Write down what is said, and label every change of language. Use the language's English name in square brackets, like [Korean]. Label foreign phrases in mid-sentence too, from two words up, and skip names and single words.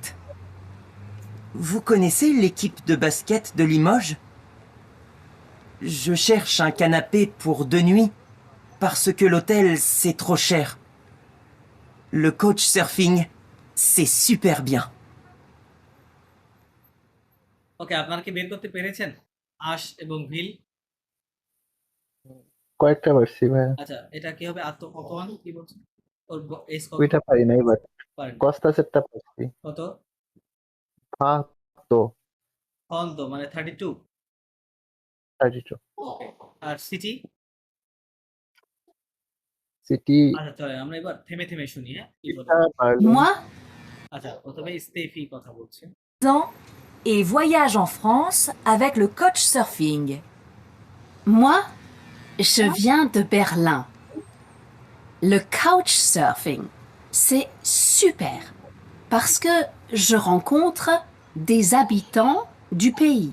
[French] Vous connaissez l'équipe de basket de Limoges? Je cherche un canapé pour 2 nuits parce que l'hôtel, c'est trop cher. Le couchsurfing, c'est super bien. [Bangla] ওকে, আপনারা কি বের করতে পেরেছেন আশ এবং ভিল? কয়েকটা পারছি ভাইয়া, আচ্ছা, এটা কি হবে? অতমান কি বলছেন? ওর এজ কত? ওইটা পারি নাই, বাট পারেন কস্তাসেরটা পারছি। কত? ফাতো হন্দ মানে 32। 32 ওকে, আর সিটি? সিটি আচ্ছা চলে, আমরা এবার থেমে থেমে শুনি, হ্যাঁ, কি বলে। বার্লিন। [French] Moi, [Bangla] আচ্ছা, প্রথমে স্টেফি কথা বলছে। [French] Ans et voyage en France avec le coach surfing. moi, je viens de Berlin. Le couchsurfing, c'est super parce que je rencontre des habitants du pays.